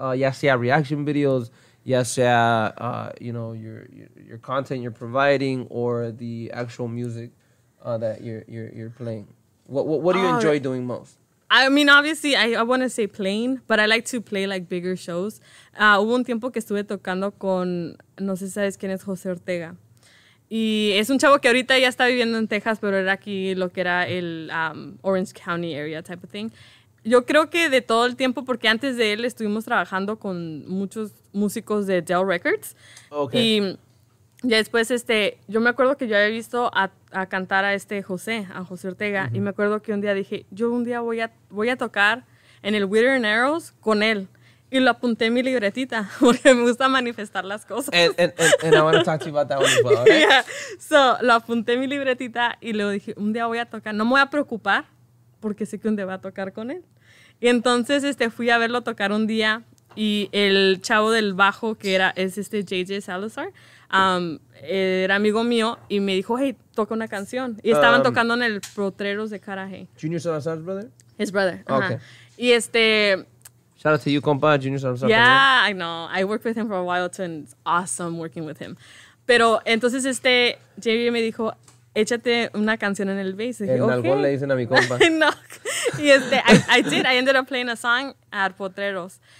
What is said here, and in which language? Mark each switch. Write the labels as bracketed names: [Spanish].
[Spanish] Ya sea [English] reaction videos, [Spanish] ya sea [English] your content you're providing, or the actual music that you're playing. What do you enjoy doing most? I mean, obviously, I want to say playing, but I like to play like bigger shows. [Spanish] Hubo un tiempo que estuve tocando con, no sé si sabes quién es José Ortega. Y es un chavo que ahorita ya está viviendo en Texas, pero era aquí lo que era el Orange County [English] area type of thing. [Spanish] Yo creo que de todo el tiempo, porque antes de él estuvimos trabajando con muchos músicos de Dell Records. [English] Okay. [Spanish] Y ya después, yo me acuerdo que yo había visto a cantar a José Ortega. Y me acuerdo que un día dije, yo un día voy a tocar en el Wither and Arrows con él. Y lo apunté en mi libretita, porque me gusta manifestar las cosas. [English] And I want to talk to you about that one as well, right? Yeah. So, [Spanish] lo apunté en mi libretita y luego dije, un día voy a tocar. No me voy a preocupar porque sé que un día va a tocar con él. Y entonces fui a verlo tocar un día y el chavo del bajo, que es JJ Salazar, era amigo mío y me dijo, hey, toca una canción. Y estaban tocando en el Potreros de Caraje. [English] Junior Salazar's brother? His brother. Okay. [Spanish] Y [English] Shout out to you, compa, Junior Salazar. yeah, I know. I worked with him for a while too, and it's awesome working with him. [Spanish] Pero entonces JJ me dijo, échate una canción en el bass. Y dije, En algún le dicen a mi compa. [English] No. Y I did. I ended up playing a song at Potreros.